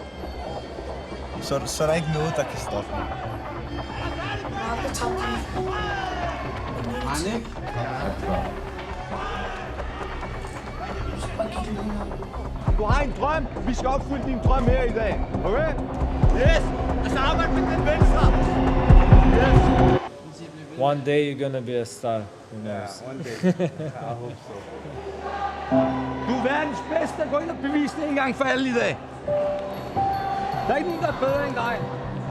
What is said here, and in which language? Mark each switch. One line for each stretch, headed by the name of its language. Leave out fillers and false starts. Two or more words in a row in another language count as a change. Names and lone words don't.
Danish: Så er der ikke noget, der kan stoppe mig. Du har en drøm. Vi skal opfylde din drøm her i dag.
English: Okay? Yes!
Danish: Og så arbejde med den venstre.
English: Yes! One day you're gonna be a star. Who knows? One day. I hope so.
Danish: Du er verdens bedste. Gå ind og bevis det en gang for alle i dag. Der er ikke nogen, der er bedre end dig.